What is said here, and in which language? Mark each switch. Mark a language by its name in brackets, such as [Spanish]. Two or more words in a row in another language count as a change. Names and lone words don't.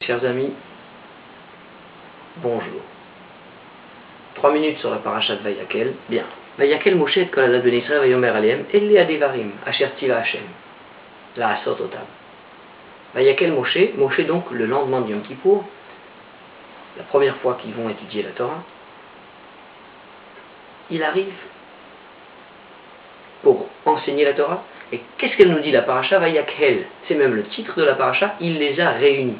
[French] Chers amis, bonjour. 3 minutes sur la paracha de Vayakel. Bien. [Hebrew] ויקהל משה את כל עדת בני ישראל ויאמר אלהם אלה הדברים אשר צוה ה' לעשת אתם. ויקהל משה [French] donc le lendemain de Yom Kippour, la première fois qu'ils vont étudier la Torah, il arrive pour enseigner la Torah. Et qu'est-ce qu'elle nous dit la paracha? Vayakel, c'est même le titre de la paracha, il les a réunis.